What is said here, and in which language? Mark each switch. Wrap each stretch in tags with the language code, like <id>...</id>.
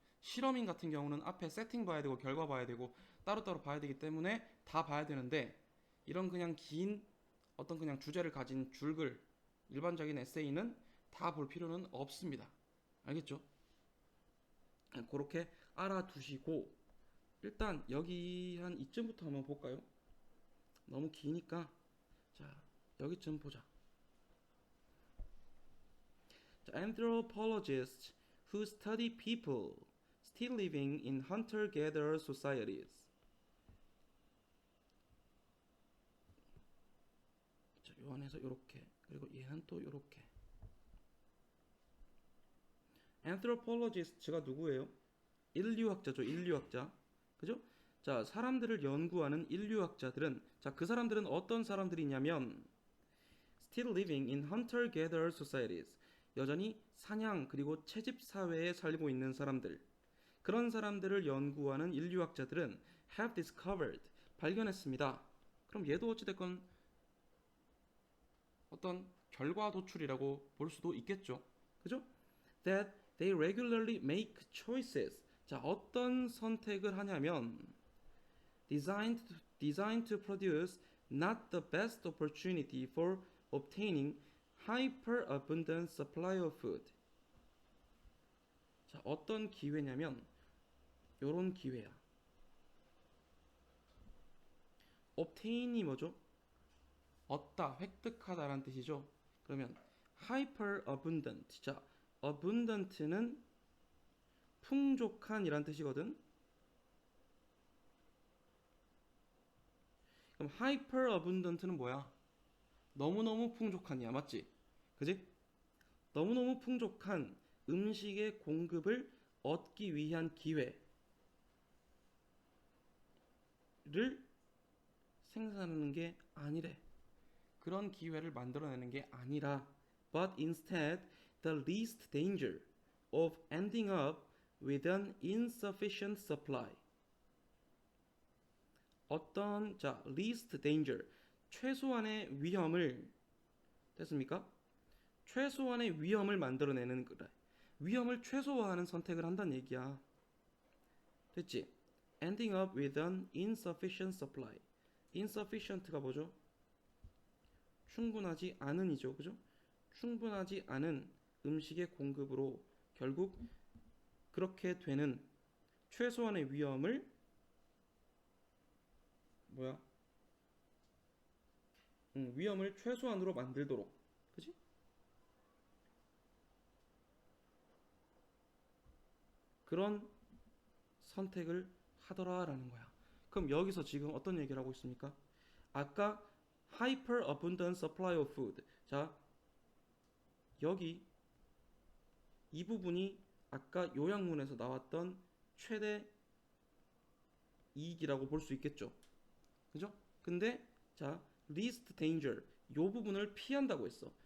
<ko>실험인 같은 경우는 앞에 세팅 봐야 되고 결과 봐야 되고 따로따로 봐야 되기 때문에 다 봐야 되는데 이런 그냥 긴 어떤 그냥 주제를 가진 줄글 일반적인 에세이는 다 볼 필요는 없습니다. 알겠죠? 그렇게 알아두시고 일단 여기 한 이쯤부터 한번 볼까요? 너무 기니까 자 여기쯤 보자.</ko> <en>자, anthropologists who study people still living in hunter-gatherer societies.</en> <ko>자, 요 안에서 요렇게 그리고 얘는 또 요렇게. anthropologist가 누구예요? 인류학자죠. 인류학자. 그죠? 자, 사람들을 연구하는 인류학자들은 자, 그 사람들은 어떤 사람들이냐면</ko> <en>still living in hunter-gatherer societies.</en> <ko>여전히 사냥 그리고 채집 사회에 살고 있는 사람들. 그런 사람들을 연구하는 인류학자들은</ko> <en>have discovered</en> <ko>발견했습니다. 그럼 얘도 어찌됐건 어떤 결과 도출이라고 볼 수도 있겠죠. 그죠?</ko> <en>That they regularly make choices.</en> <ko>자, 어떤 선택을 하냐면</ko> <en>designed to produce not the best opportunity for obtaining hyperabundant supply of food.</en> <ko>자, 어떤 기회냐면 요런 기회야. obtain이 뭐죠? 얻다, 획득하다라는 뜻이죠.</ko> <en>그러면 hyper abundant.</en> <ko>자, abundant는 풍족한이란 뜻이거든. 그럼</ko> <en>hyper abundant</en> <ko>는 뭐야? 너무너무 풍족한이야, 맞지? 그지? 너무너무 풍족한 음식의 공급을 얻기 위한 기회를 생산하는 게 아니래. 그런 기회를 만들어내는 게 아니라</ko> <en>but instead the least danger of ending up with an insufficient supply.</en> <ko>어떤 자</ko> <en>least danger</en> <ko>최소한의 위험을 됐습니까? 최소한의 위험을 만들어내는 거래. 위험을 최소화하는 선택을 한다는 얘기야. 됐지?</ko> <en>Ending up with an insufficient supply.</en> <ko>insufficient가 뭐죠? 충분하지 않은이죠. 그죠? 충분하지 않은 음식의 공급으로 결국 그렇게 되는 최소한의 위험을 뭐야? 위험을 최소한으로 만들도록. 그지? 그런 선택을 하더라라는 거야. 그럼 여기서 지금 어떤 얘기를 하고 있습니까? 아까</ko> <en>hyper abundant supply of food.</en> <ko>자, 여기 이 부분이 아까 요약문에서 나왔던 최대 이익이라고 볼 수 있겠죠. 그죠? 근데 자,</ko> <en>least danger</en> <ko>요 부분을 피한다고 했어.</ko>